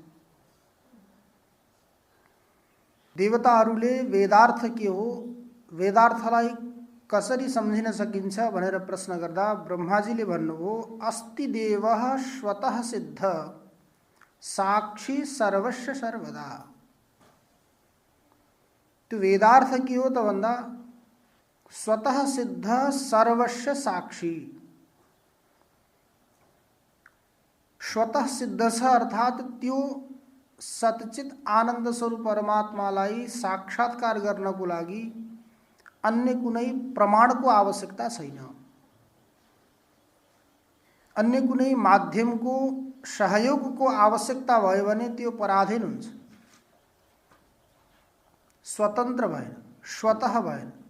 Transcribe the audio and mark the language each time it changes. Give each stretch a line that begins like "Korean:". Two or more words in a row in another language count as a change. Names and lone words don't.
Nepali: देवताहरूले वेदार्थ के हो, वेदार्थलाई कसरी सम्झिन सकिन्छ भनेर प्रश्न गर्दा ब्रह्माजीले भन्नुभयो,
Sanskrit: अस्ति देवः स्वतः सिद्ध साक्षी सर्वस्य सर्वदा।
Nepali: त्यो वेदार्थ के हो त भन्दा
Sanskrit: स्वतः सिद्ध सर्वस्य साक्षी।
Nepali: स्वतः सिद्ध छ अर्थात त्यो सच्चित आनन्द स्वरूप परमात्मालाई साक्षात्कार गर्नको लागि अन्य कुनै प्रमाणको आवश्यकता छैन, अन्य कुनै माध्यमको सहयोगको आवश्यकता भयो भने त्यो पराधीन हुन्छ, स्वतन्त्र भएन, स्वतः भएन।